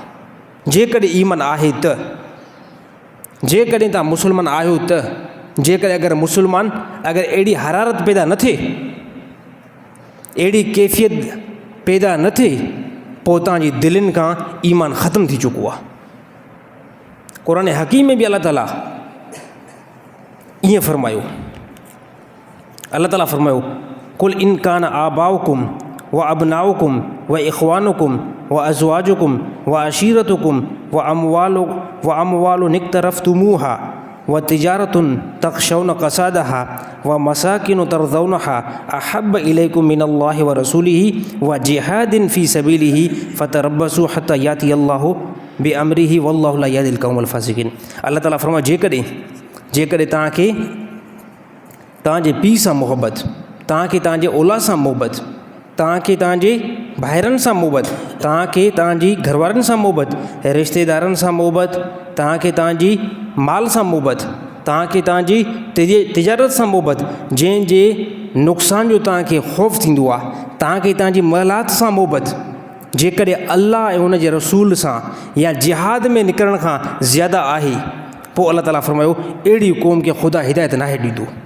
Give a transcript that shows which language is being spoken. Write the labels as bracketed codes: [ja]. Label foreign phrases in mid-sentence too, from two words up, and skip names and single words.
[sd] जेकॾहिं ईमान आहे त, जेकॾहिं तव्हां मुसलमान आहियो त, जेकॾहिं अगरि मुसलमान अगरि अहिड़ी हरारत पैदा न थिए, अहिड़ी कैफ़ियत पैदा न थिए, पोइ तव्हांजी दिलनि खां ईमान ख़तमु थी चुको आहे। क़ुरान हकीम में बि अल्लाह ताला ईअं फरमायो, अल्लाह ताला फरमायो, [ar] قل إن كان آباؤكم وأبناؤكم وإخوانكم وأزواجكم وعشيرتكم وأموال اقترفتموها وتجارة تخشون كسادها ومساكن ترضونها أحب إليكم من الله ورسوله وجهاد في سبيله فتربصوا حتى يأتي الله بأمره والله لا يهدي القوم الفاسقين. [sd] अल्लाह ताला फरमाए, जेकॾहिं तव्हांखे तव्हांजे पीउ सां मुहबत, तव्हांखे तव्हांजे औलाद सां मुहबत, तव्हांखे तव्हांजे भाइरनि सां मुहबत, तव्हांखे तव्हांजी घरवारनि सां मुहबत, रिश्तेदारनि सां मुहबत, तव्हांखे तव्हांजी माल सां मुहबत, तव्हांखे तव्हांजी तिजारत सां मुहबत, जंहिंजे नुक़सान जो तव्हांखे ख़ौफ़ थींदो आहे, तव्हांखे तव्हांजी महलात सां मुहबत, जेकॾहिं अल्लाह ऐं उन जे रसूल सां या जिहाद में निकिरण खां ज़्यादा आहे, पोइ अल्लाह ताला फरमायो, अहिड़ी क़ौम खे ख़ुदा हिदायत नाहे ॾींदो।